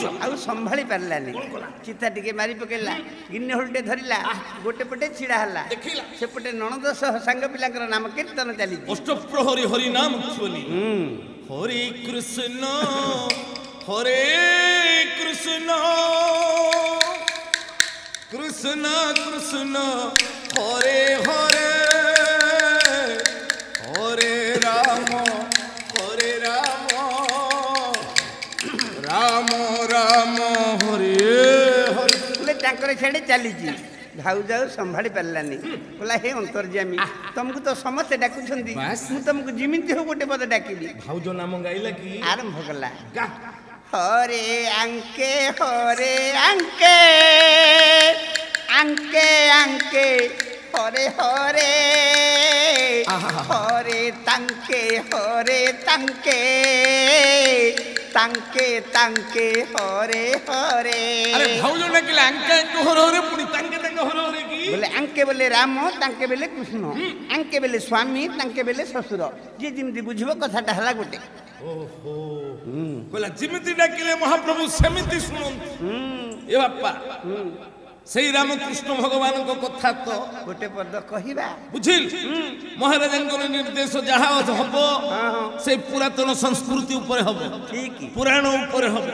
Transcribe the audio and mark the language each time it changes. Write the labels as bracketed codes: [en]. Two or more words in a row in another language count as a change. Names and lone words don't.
[or] ଆଉ ସମ୍ଭାଳି ପାରିଲାନି। ଚିତା ଟିକେ ମାରି ପକେଇଲା, ଗିନି ହଳଟେ ଧରିଲା, ଗୋଟେ ପଟେ ଛିଡା ହେଲା। ଦେଖିଲା ସେପଟେ ନଣନ୍ଦ ସହ ସାଙ୍ଗ ପିଲାଙ୍କର ନାମ କୀର୍ତ୍ତନ ଚାଲିଛି। ଅଷ୍ଟପ୍ରହରୀ ହରି ନାମ ଧ୍ୱନି। [sa] ହରେ କୃଷ୍ଣ ହରେ କୃଷ୍ଣ কৃষ্ণ কৃষ্ণ হরে হরে হরে রাম রাম রাম হরে হরে। [or] ତାଙ୍କର ଛାଡ଼ି ଚାଲିଛି। ଭାଉଜ ଆଉ ସମ୍ଭାଳି ପାରିଲାନି। କହିଲା, ହେ ଅନ୍ତର୍ଯାମୀ, ତମକୁ ତ ସମସ୍ତେ ଡାକୁଛନ୍ତି, ମୁଁ ତମକୁ ଯେମିତି ହଉ ଗୋଟେ ପଦ ଡାକିବି। ଭାଉଜ ନାମ ଗାଇଲା କି? ଆରମ୍ଭ କଲା, ହରେ ଆଙ୍କେ ହରେ ଆଙ୍କେ ଆଙ୍କେ ଆଙ୍କେ ହରେ ହରେ ହରେ ତାଙ୍କେ ହରେ ତାଙ୍କେ ତାଙ୍କେ ତାଙ୍କେ ହରେ ହରେ। ଆରେ ଭାଉଜ ଡାକିଲେ ଆଙ୍କେ ଆଙ୍କେ ହରେ ହରେ ପୁଣି ତାଙ୍କେ ତାଙ୍କେ ହରେ ହରେ କି? ବୋଲେ ଆଙ୍କେ ବୋଲେ ରାମ, ତାଙ୍କେ ବୋଲେ କୃଷ୍ଣ, ଆଙ୍କେ ବୋଲେ ସ୍ୱାମୀ, ତାଙ୍କେ ବୋଲେ ଶ୍ୱଶୁର। ଯେ ଯେମିତି ବୁଝିବ କଥାଟା ହେଲା ଗୋଟେ। ଓହୋ କହିଲା ଯେମିତି ଡାକିଲେ ମହାପ୍ରଭୁ ସେମିତି ଶୁଣନ୍ତୁ। ଏ ବାପା ସେଇ ରାମକୃଷ୍ଣ ଭଗବାନଙ୍କ କଥା ତ ଗୋଟେ ପଦ କହିବା। ବୁଝିଲ? ମହାରାଜାଙ୍କର ନିର୍ଦ୍ଦେଶ ଯାହା ହବ ସେ ପୁରାତନ ସଂସ୍କୃତି ଉପରେ ହବ, ପୁରାଣ ଉପରେ ହବ।